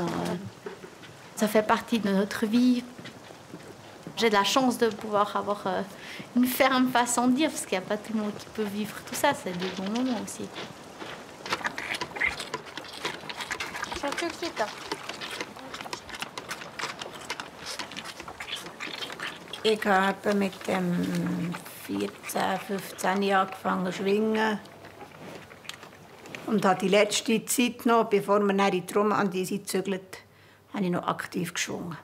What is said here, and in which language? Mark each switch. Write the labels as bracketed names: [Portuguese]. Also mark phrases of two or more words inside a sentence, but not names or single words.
[French] Ça fait partie de notre vie. J'ai de la chance de pouvoir avoir une ferme façon de dire, parce qu'il n'y a pas tout le monde qui peut vivre tout ça. C'est des bons moments aussi. [German] Ich habe mit dem 14, 15 Jahren angefangen zu schwingen. Und habe die letzte Zeit noch, bevor wir dann in die Romandie gezügelt, habe ich noch aktiv geschwungen.